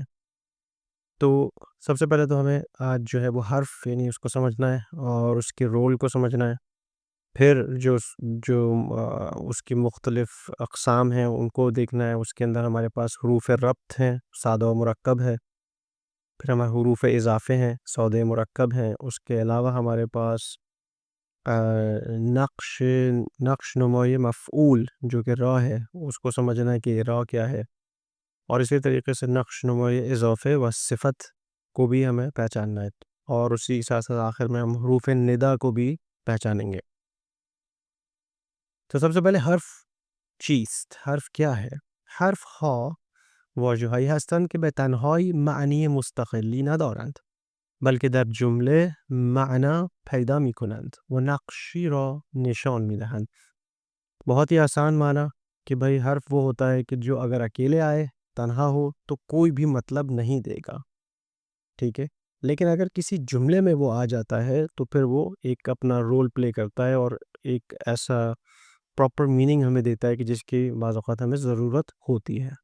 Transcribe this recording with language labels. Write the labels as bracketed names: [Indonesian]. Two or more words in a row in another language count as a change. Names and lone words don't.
[Urdu] تو سب سے پہلے تو ہمیں آج جو ہے وہ حرف یعنی اس کو سمجھنا ہے اور اس کے رول کو سمجھنا ہے، پھر جو اس کی مختلف اقسام ہیں ان کو دیکھنا ہے۔ اس کے اندر ہمارے پاس حروف ربط ہیں، سادہ و مرکب ہے، پھر ہمارے حروف اضافے ہیں، سودے مرکب ہیں۔ اس کے علاوہ ہمارے پاس [Persian] نقش نمای مفعول [Urdu] جو کہ را ہے، اس کو سمجھنا ہے کہ یہ را کیا ہے، اور اسی طریقے سے [Persian] نقش نمای اضافے و صفت [Urdu] کو بھی ہمیں پہچاننا ہے، اور اسی ساتھ ساتھ آخر میں ہم حروف ندا کو بھی پہچانیں گے۔ تو سب سے پہلے [Persian] حرف چیست، [Urdu] حرف کیا ہے؟ [Persian] حرف ها واژه‌هایی هستند که به تنهایی معنی مستقلی ندارند، بلکه در جمله معنا پیدا می کنند و نقشی را نشان می دهند۔ [Urdu] بہت ہی آسان معنی کہ بھئی حرف وہ ہوتا ہے کہ جو اگر اکیلے آئے، تنہا ہو، تو کوئی بھی مطلب نہیں دے گا، ٹھیک ہے؟ لیکن اگر کسی جملے میں وہ آ جاتا ہے تو پھر وہ ایک اپنا [English] role play [Urdu] کرتا ہے اور ایک ایسا [English] proper meaning [Urdu] ہمیں دیتا ہے کہ جس کی بعض اوقات ہمیں ضرورت ہوتی ہے۔